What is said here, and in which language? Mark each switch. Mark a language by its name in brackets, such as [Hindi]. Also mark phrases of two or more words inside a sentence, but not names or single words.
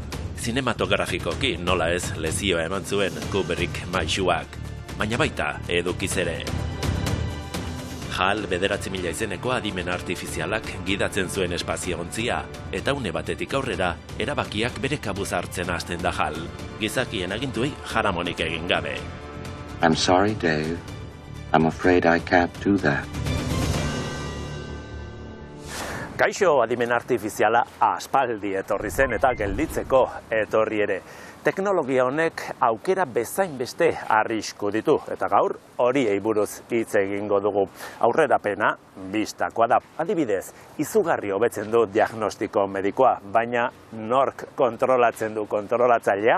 [Basque] Zinematografikoki nola ez lezioa eman zuen Kubrick maisuak, baina baita edukiz ere. HAL 9.000 izeneko adimen artifizialak gidatzen zuen espazioontzia, eta une batetik aurrera erabakiak bere kabuz hartzen hasten da HAL, gizakien agintuei jaramonik egin gabe. [English] I'm sorry, Dave. I'm afraid I can't do that. [Basque] Kaixo, adimen artifiziala aspaldi etorri zen eta gelditzeko etorri ere. Teknologia honek aukera bezain beste arrisku ditu, eta gaur horiei buruz hitz egingo dugu. Aurrerapena bistakoa da. Adibidez, izugarri hobetzen du diagnostiko medikoa, baina nork kontrolatzen du kontrolatzailea?